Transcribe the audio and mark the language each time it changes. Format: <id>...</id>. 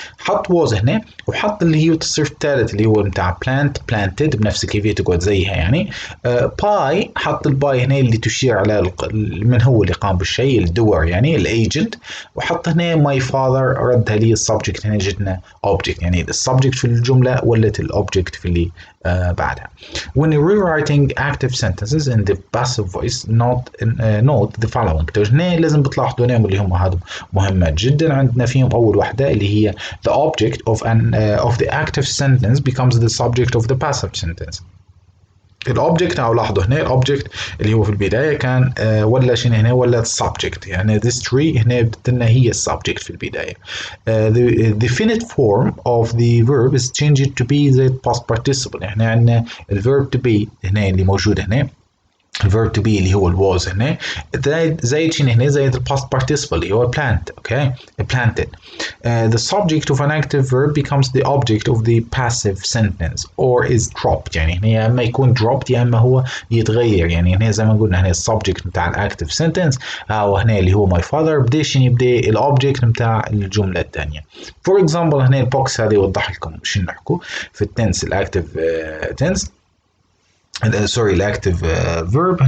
<ar>حط was هنا وحط اللي هي التصريف الثالث اللي هو بتاع planted بنفس كيفيه تقعد زيها يعني باي حط الباي هنا اللي تشير على من هو اللي قام بالشيء الدور يعني الايجنت وحط هنا</ar> <en>my father</en> <ar>ردها لي السبجكت هنا جتنا object يعني السبجكت في الجمله ولت الاوبجكت في اللي بعدها.</ar> <en>when rewriting active sentences in the passive voice note the following.</en> <ar>هنا لازم بتلاحظوا هنا اللي هم هذا مهمات جدا. عندنا فيهم اول واحده اللي هي</ar> <en>the object of the active sentence becomes the subject of the passive sentence.</en> <ar>الاوبجكت او لاحظوا هنا الاوبجكت اللي هو في البدايه كان ولا شنو هنا ولا السبجكت يعني</ar> <en>this tree</en> <ar>هنا بدنا هي السبجكت في البدايه.</ar> <en>the definite form of the verb is changed to be the past participle.</en> <ar>احنا عندنا الverb to be هنا اللي موجود هنا الverb to be اللي هو الwas هنا زايد شنو هنا زايد past participle اللي هو plant okay planted.</ar> <en>The subject of an active verb becomes the object of the passive sentence or is dropped.</en> <ar>يعني هنا يا اما يكون dropped يا اما هو يتغير. يعني هنا زي ما قلنا هنا السبجكت بتاع الاكتف sentence وهنا اللي هو my father بديش يبدا الاوبجكت بتاع الجمله الثانيه.</ar> <en>For example</en> <ar>هنا البوكس هذا يوضح لكم شنو نحكوا في التنس الاكتف tense سوري الاكتف فيرب.</ar>